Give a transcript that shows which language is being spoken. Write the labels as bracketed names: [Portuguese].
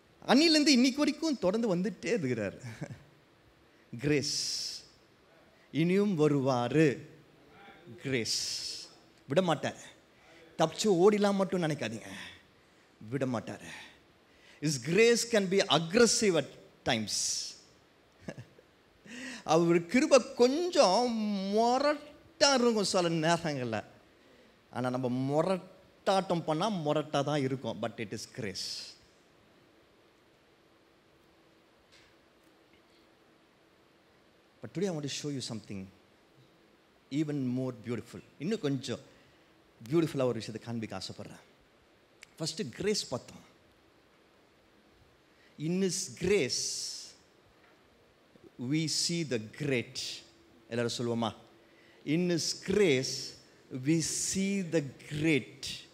[Tamil] அன்னிலேருந்து இன்னைக்கு வரைக்கும் தொடர்ந்து வந்துட்டே இருக்கிறார். கிரேஸ் இனியும் வருவார். கிரேஸ் விட மாட்டார். தப்பிச்சு ஓடிலாம் மட்டும் நினைக்காதீங்க, விட மாட்டார். [English] His grace can be aggressive at times. [Tamil] அவர் கிருபை கொஞ்சம் முரட்டா இருக்கும் சில நேரங்களில். ஆனால் நம்ம முரட்டாட்டம் பண்ணால் முரட்டாக தான் இருக்கும். But it is grace. [English] But today I want to show you something even more beautiful. [Tamil] இன்னும் கொஞ்சம் பியூட்டிஃபுல்லாக ஒரு விஷயத்தை காண்பிக்க ஆசைப்படுறேன். ஃபஸ்ட்டு கிரேஸ் பார்த்தோம். [English] In His grace we see the great. [Tamil] எல்லாரும் சொல்லுவோமா? [English] In His grace we see the great.